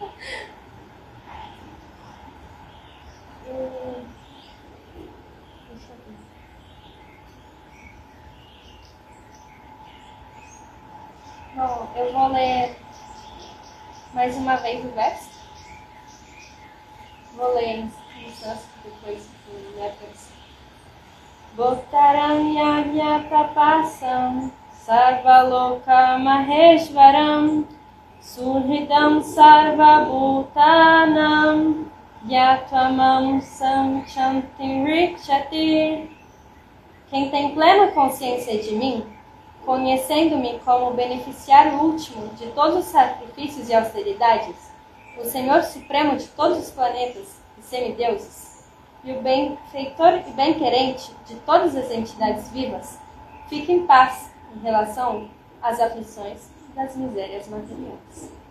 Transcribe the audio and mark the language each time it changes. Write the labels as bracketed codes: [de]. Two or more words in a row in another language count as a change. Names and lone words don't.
[pt] Deixa eu ver. Bom, eu vou ler mais uma vez o verso. Vou ler em sânscrito, depois em letras. [sa] Bhaktaram yajna tapasam sarvaloka maheshwaram surhidam sarvabhutanam yatvamam samchantim rikshati. [pt] Quem tem plena consciência de mim, conhecendo-me como o beneficiário último de todos os sacrifícios e austeridades, o Senhor Supremo de todos os planetas e semideuses, e o benfeitor e bem-querente de todas as entidades vivas, fica em paz em relação às aflições das misérias materiais.